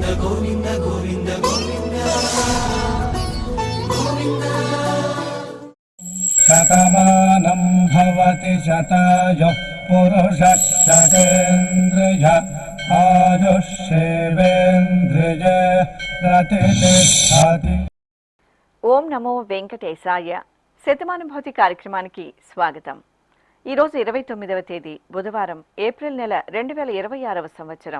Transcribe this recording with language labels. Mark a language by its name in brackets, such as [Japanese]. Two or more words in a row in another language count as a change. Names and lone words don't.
[Sanskrit] शतमानं भवति शतायुः पुरुषः शतेन्द्रिय आयुष्येवेन्द्रिय प्रतिष्ठति। [Telugu] ఓం నమో వెంకటేశాయ. శతమానుభూతి కార్యక్రమానికి స్వాగతం. ఈరోజు 29వ తేదీ బుధవారం, ఏప్రిల్ నెల 2026వ సంవత్సరం.